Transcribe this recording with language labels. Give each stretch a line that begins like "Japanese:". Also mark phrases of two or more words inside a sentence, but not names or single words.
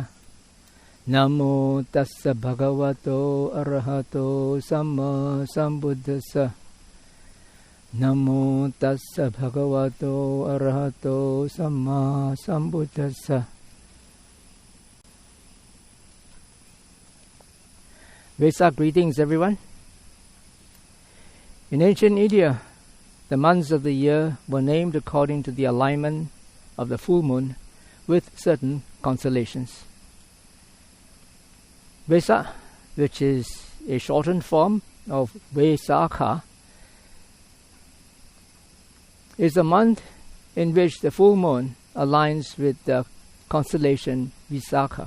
Pali: Namo tassa bhagavato arahato Sammāsambuddhassa. Namo tassa bhagavato arahato Sammāsambuddhassa.
English: Wesak greetings, everyone. In ancient India, the months of the year were named according to the alignment of the full moon with certain constellations. Wesak, which is a shortened form of Vesakha, is a month in which the full moon aligns with the constellation Visakha.